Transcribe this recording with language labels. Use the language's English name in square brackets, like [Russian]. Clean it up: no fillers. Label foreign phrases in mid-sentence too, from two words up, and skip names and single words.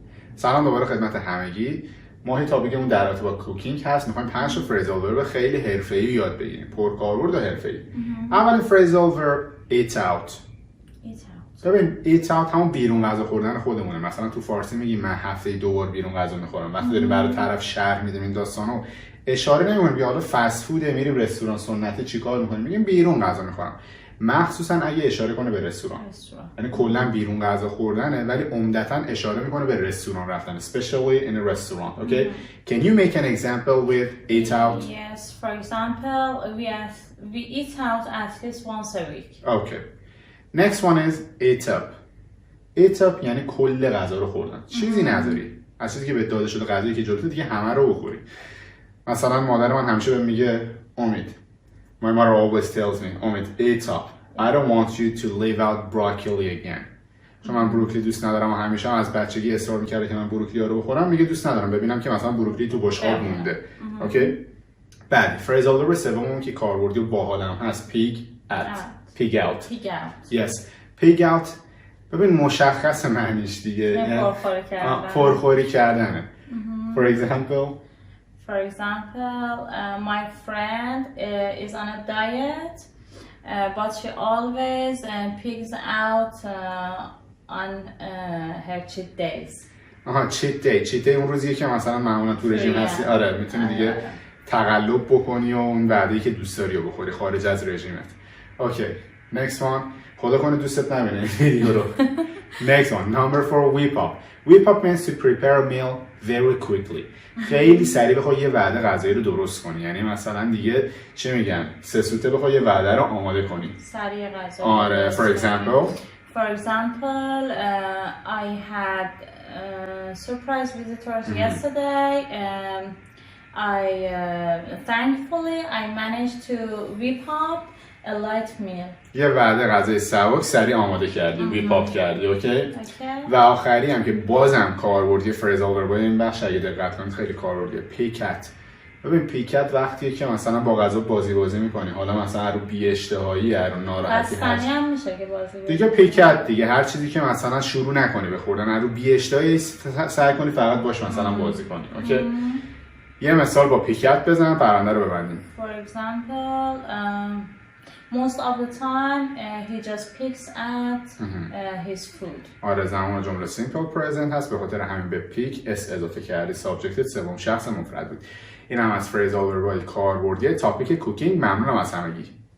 [Persian] سلام دوباره خدمت همگی. ما تاپیکمون در رابطه با کوکینگ هست. میخوایم 5 تا [English] phrasal verb [Persian] خیلی حرفه‌ای یاد بگیریم. پرکاربرد و حرفه‌ای. اولین فریزال ورب [English] eat out. [Persian] ببین [English] eat out [Persian] همون بیرون غذا خوردن خودمونه. مثلا تو فارسی میگیم من هفته 2 بار بیرون غذا میخورم. وقتی داریم برای طرف شرح میدیم این داستانو اشاره نمی‌کنیم که حالا فست فوده میریم رستوران سنتی چیکار می‌کنیم، میگیم بیرون غذا می‌خورم. مخصوصا اگه اشاره کنه به رستوران. یعنی کلا بیرون غذا خوردنه ولی عمدتاً اشاره می‌کنه به رستوران رفتن. [English] Especially in a restaurant. Okay? Can you make an example with eat out? Yes, for example, we eat out at least once a week. Okay. Next one is eat up. Eat up [Persian] یعنی کل غذا رو خوردن. چیزی نذاری. از چیزی که به داده شده غذایی که جلوت دیگه همه رو بخوری. مثلا مادر من همیشه بهم میگه امید. [English] My mother always tells me, امید eat up. I don't want you to leave out broccoli again. [Persian] چون من بروکلی دوست ندارم و همیشه هم از بچگی اصرار میکرده که من بروکلی رو بخورم. میگه دوست ندارم ببینم که مثلا بروکلی تو بشقاب مونده. اوکی؟ بعد [English] phrasal verb [Persian] سوممون که کاربردی و باحالم هست [English] pig out. Yes. pig out. [Persian] ببین مشخص معنیش دیگه. پرخوری کردنه. [English] For example, my friend is on a diet, but she always pigs out on her cheat days. cheat day [Persian] اون روزیه که مثلا معمولا تو رژیم هستی. آره میتونی دیگه تقلب بکنی و اون وعده‌ای که دوست داری رو بخوری خارج از رژیمت. اوکی. [English] next one. [Persian] خدا کنه دوستت نبینه این ویدیو رو. [English] next one. number 4 whip up. whip up means to prepare a meal very quickly. [Persian] خیلی سریع بخوای یه وعده غذایی رو درست کنی. یعنی مثلا دیگه چه میگن 3 سوته بخوای یه وعده رو آماده کنی. سریع غذا. آره. [English] for example, I had surprise visitors yesterday. Thankfully I managed to whip up a light meal. [Persian] یه وعده غذای سبک سریع آماده کردی، [English] whip up [Persian] کردی. اوکی. و آخری هم که بازم کاربردی [English] phrasal verb [Persian] این بخش اگه دقت کنید خیلی کاربردیه. پیکت. ببین پیکت وقتیه که مثلا با غذا بازی میکنی. حالا مثلا رو بی اشتهایی رو ناراحتی هست. هم میشه که بازی دیگه پیکت دیگه هر چیزی که مثلا شروع نکنی به خوردن رو بی اشتهایی سعی کنی فقط باش مثلا بازی کنی. اوکی. یه مثال با پیکت بزن پرونده رو ببندیم. [English] For example, most of the time he just picks at his food. [Persian] آره زمان جمله [English] simple present [Persian] هست به خاطر همین به پیک اس اضافه کردی. سابجکت سوم شخص مفرد بود. این هم از [English] phrasal verb [Persian] کاربردی [English] topic cooking. [Persian] ممنونم از همگی.